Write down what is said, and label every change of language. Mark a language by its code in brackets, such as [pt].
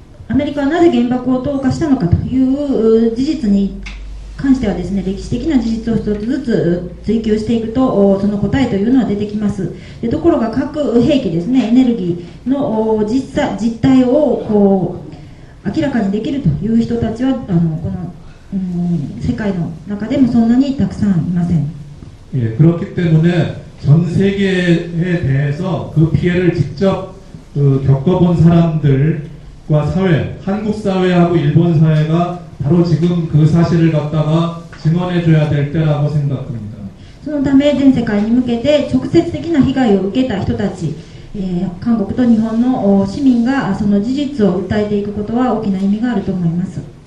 [ja] アメリカはなぜ原爆を投下したのかという事実に関してはですね、歴史的な事実を一つずつ追求していくとその答えというのは出てきます。でところが核兵器ですね、エネルギーの実態をこう明らかにできるという人たちはこの世界の中でもそんなにたくさんいません。 [ko] 예, 그렇기 때문에 전 세계에 대해서 그 피해를 직접 겪어본 사람들과 사회, 한국 사회하고 일본 사회가 바로 지금 그 사실을 갖다가 증언해줘야 될 때라고 생각합니다. [ja] そのため全世界に向けて直接的な被害を受けた人たち、韓国と日本の市民がその事実を訴えていくことは大きな意味があると思います。